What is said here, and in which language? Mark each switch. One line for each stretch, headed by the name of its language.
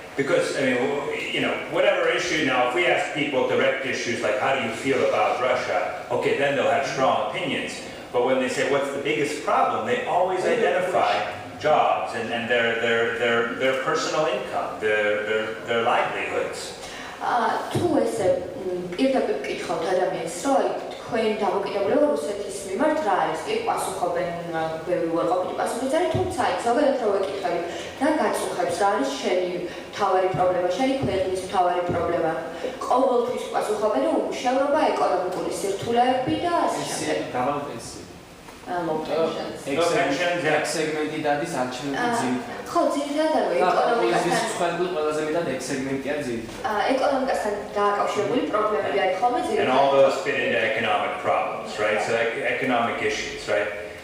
English: Because, I mean, whatever issue, now, if we ask people direct issues like, how do you feel about Russia? Okay, then they'll have strong opinions. But when they say, what's the biggest problem? They always identify jobs and their personal income, their livelihoods.
Georgian: თუ ესე პირდაპირ ვკითხავთ ადამიანს, რომ თქვენ დამოკიდებულება რუსეთის მიმართ რა არის? კი, პასუხობენ ბევრი უარყოფითი პასუხიც არის, თუმცა იქ ზოგადად რო ვეკითხები, რა გაწუხებს, რა არის შენი მთავარი პრობლემა, შენი ქვეყნის მთავარი პრობლემა? ყოველთვის პასუხობენ, რომ უმუშევრობა, ეკონომიკური სირთულეები და ასე შემდეგ. ექსეგმენტი დადის არჩევნების ძირითადად. ხო, ძირითადად ეკონომიკასთან ყველაზე მეტად ექსეგმენტია ძირითადად. ეკონომიკასთან დააკავშირებული პრობლემები არის ხოლმე ძირითადად.
English: And all those fit into economic problems, right? So economic issues, right?